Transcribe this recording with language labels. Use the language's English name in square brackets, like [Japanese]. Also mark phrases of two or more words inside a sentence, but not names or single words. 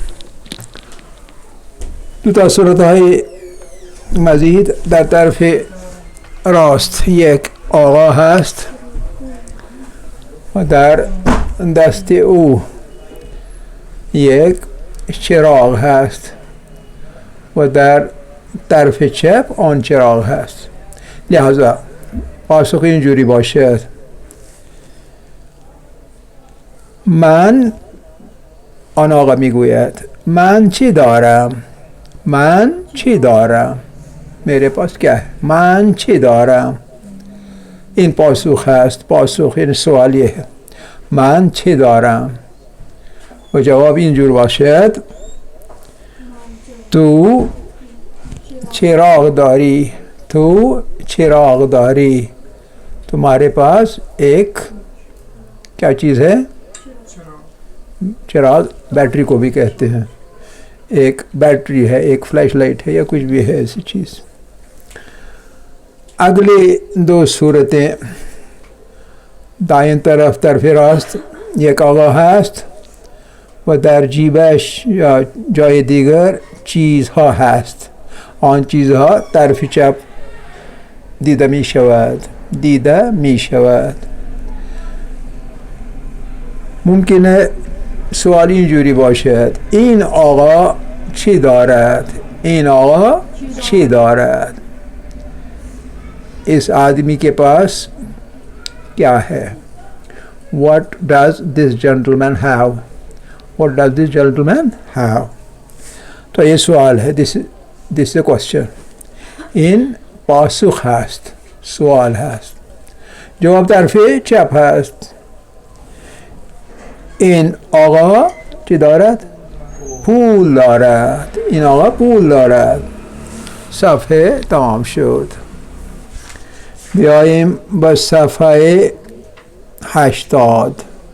[Persian] دو تا صورت‌های مزید در طرف راست یک آقا هست و در دست او یک چراغ هست و در طرف چپ آن چراغ هست، لہذا پاسخ اینجوری باشد: من آن آقا میگوید من چی دارم، من چی دارم، میره [Urdu] پاس کیا ہے، [Persian] من چی دارم. این پاسخ هست، پاسخ این سوالیه ہے، من چی دارم. و جواب اینجور باشد تو چراغ داری، تو چراغ داری، [Urdu] تمہارے پاس ایک کیا چیز ہے، چراغ بیٹری کو بھی کہتے ہیں، ایک بیٹری ہے، ایک [English] flash light [Urdu] ہے یا کچھ بھی ہے ایسی چیز. اگلی دو صورتیں دائیں طرف [Persian] طرف راست یک آقا هست و در جیبش یا جای دیگر چیزها هست، آن چیزها طرف چپ دیده می شود، دیده می شود. ممکنه سوال اینجوری باشد این آقا چی دارد، این آقا چی دارد، [Urdu] اس آدمی کے پاس کیا ہے. [English] What does this gentleman have? What does this gentleman have? [Urdu] تو یہ سوال ہے. [English] This is a question. [Persian] این پاسخ هست، سوال هست. جواب طرف چپ هست. این آقا چی دارد؟ پول دارد. این آقا پول دارد. صفحه تمام شد. بیاییم با صفحه 80.